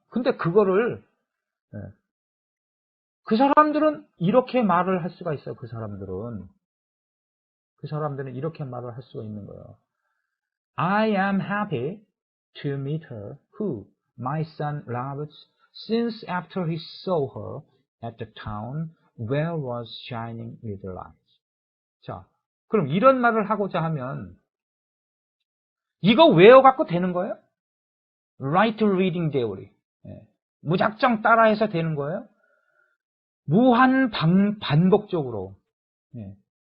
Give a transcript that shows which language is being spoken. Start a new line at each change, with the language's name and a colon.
Korean: 근데 그거를 그 사람들은 이렇게 말을 할 수가 있어요. 그 사람들은 이렇게 말을 할 수가 있는 거예요.
English: I am happy to meet her who my son loves since after he saw her at the town where was shining with light.
Korean: 자, 그럼 이런 말을 하고자 하면 이거 외워갖고 되는 거예요?
English: Right reading theory. 예.
Korean: 무작정 따라해서 되는 거예요? 무한 반복적으로. 예.